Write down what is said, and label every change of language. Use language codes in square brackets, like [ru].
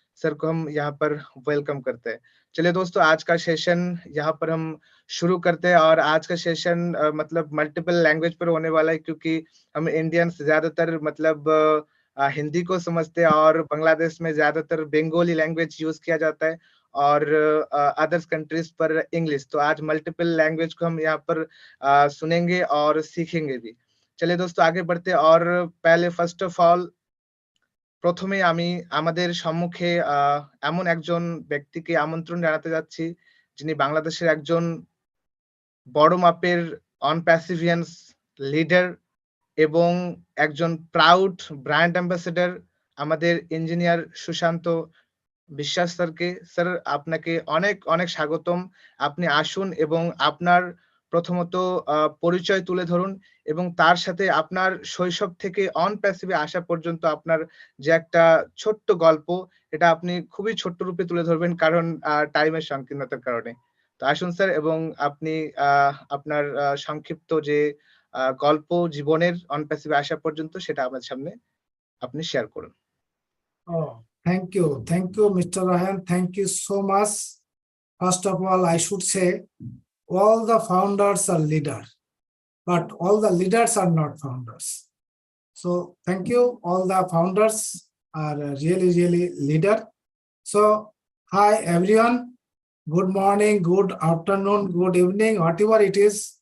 [hi] Sir को हम यहाँ पर वेलकम करते हैं। चलिए दोस्तों आज का सेशन यहाँ पर हम शुरू करते हैं और आज का सेशन मतलब मल्टीपल लैंग्वेज पर होने वाला है क्योंकि हम इंडियंस ज्यादातर मतलब हिंदी को समझते हैं और बांग्लादेश में ज्यादातर बंगाली लैंग्वेज यूज किया जाता है और अदर्स कंट्रीज पर इंग्लिश। तो आज मल्टीपल लैंग्वेज को हम यहाँ पर सुनेंगे और सीखेंगे भी। चलिए दोस्तों आगे बढ़ते हैं और पहले फर्स्ट ऑफ ऑल [bn] প্রথমে আমি আমাদের সম্মুখে এমন একজন ব্যক্তিকে আমন্ত্রণ জানাতে যাচ্ছি যিনি বাংলাদেশের একজন বড় মাপের অন প্যাসিভিয়ান্স লিডার এবং একজন প্রাউড ব্র্যান্ড অ্যাম্বাসেডর আমাদের ইঞ্জিনিয়ার সুশান্ত বিশ্বাস স্যারকে। স্যার আপনাকে অনেক অনেক স্বাগতম। আপনি আসুন এবং আপনার প্রথমত পরিচয় তুলে ধরুন এবং তার সাথে আপনার শৈশব থেকে অন প্যাসিভে আসা পর্যন্ত আপনার যে একটা ছোট্ট গল্প এটা আপনি খুবই ছোট্ট রূপে তুলে ধরবেন কারণ টাইমের সংকীর্ণতার কারণে। তো আসুন স্যার এবং আপনি আপনার সংক্ষিপ্ত যে গল্প জীবনের অন প্যাসিভে আসা পর্যন্ত সেটা আমাদের সামনে আপনি শেয়ার করুন। [en] Oh, thank you. Thank you, Mr. Rahan. Thank you so much. First of all, I should say all the founders are leaders, but all the leaders are not founders. So thank you. All the founders are really leader. So hi everyone. Good morning, good afternoon, good evening, whatever it is.